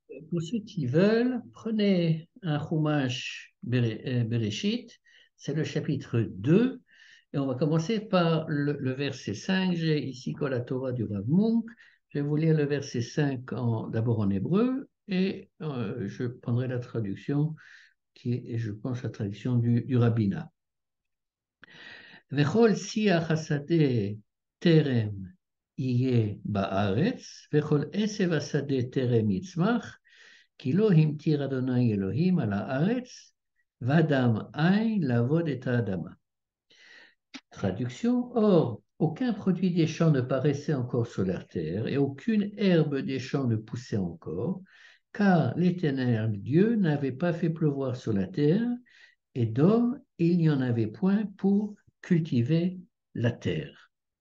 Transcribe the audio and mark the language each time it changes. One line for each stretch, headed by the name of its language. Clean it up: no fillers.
French: Pour ceux qui veulent, prenez un Chumash Bereshit, c'est le chapitre 2, et on va commencer par le verset 5. J'ai ici quoi la Torah du Rav Munk. Je vais vous lire le verset 5 d'abord en hébreu, et je prendrai la traduction qui est, je pense, la traduction du rabbinat.
Hebrew: Vechol siach hasadeh terem יהיה בארץ, וכל עשב השדה טרם יצמח, כי לא המטיר אדוני אלוהים על הארץ, ואדם אין לעבוד את האדמה.
French: Traduction. Or, aucun produit des champs ne paraissait encore sur la terre, et aucune herbe des champs ne poussait encore, car l'Éternel Dieu n'avait pas fait pleuvoir sur la terre, et d'homme il n'y en avait point pour cultiver la terre.